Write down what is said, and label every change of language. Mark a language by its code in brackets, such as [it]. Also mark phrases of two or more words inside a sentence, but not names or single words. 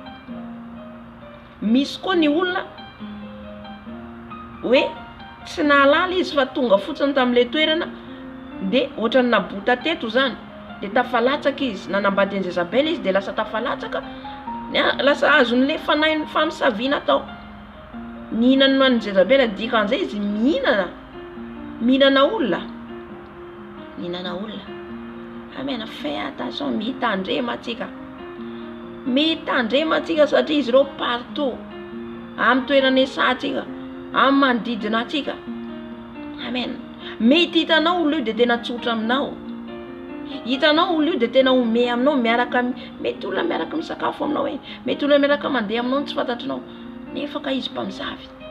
[mg] Misy koa ny olona hoe tsy nahalala izy fa tonga fotsiny tam'le toerana de ohatrany nabota teto zany de tafalatsaka izy, nanambady an'i Jezabel izy de lasa tafalatsaka, lasa azon'le fanahin'ny famosaviana tao. Nihinany no an'i Jezabel dikan'izay izy mihinana olona. Amen. [fr] Fais attention, [mg] mitandrema atsika satria izy ireo partout amin'ny toerana esantsika, amin'ny manodidina atsika. Amen. Mety hitanao olona io de tena tsotra aminao, hitanao olona io de tena ome aminao, miaraka mety olona miaraka misakafo aminao eny, mety olona miaraka mandeha aminao tsy fantatrinao, nefa ka izy mpamosavy.